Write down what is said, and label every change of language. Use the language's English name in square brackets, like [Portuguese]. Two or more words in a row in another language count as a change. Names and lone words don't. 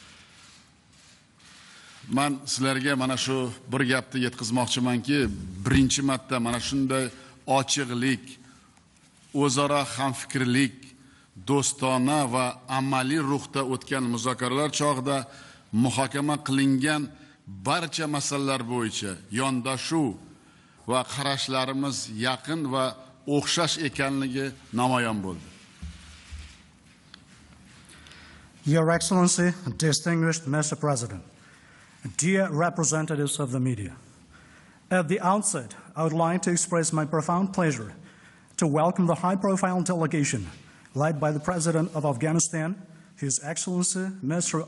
[Uzbek] Men sizlarga mana shu bir gapni yetkazmoqchimanki, birinchi marta mana shunday ochiqlik, o'zaro hamfikrlik, do'stona va amaliy ruhda o'tgan muzokaralar chog'ida muhokama qilingan barcha masalalar bo'yicha yondashuv va qarashlarimiz yaqin va o'xshash ekanligi namoyon bo'ldi. [English] Your Excellency, distinguished Mr. President, dear representatives of the media, at the outset, I would like to express my profound pleasure to welcome the high-profile delegation led by the President of Afghanistan, His Excellency Mr.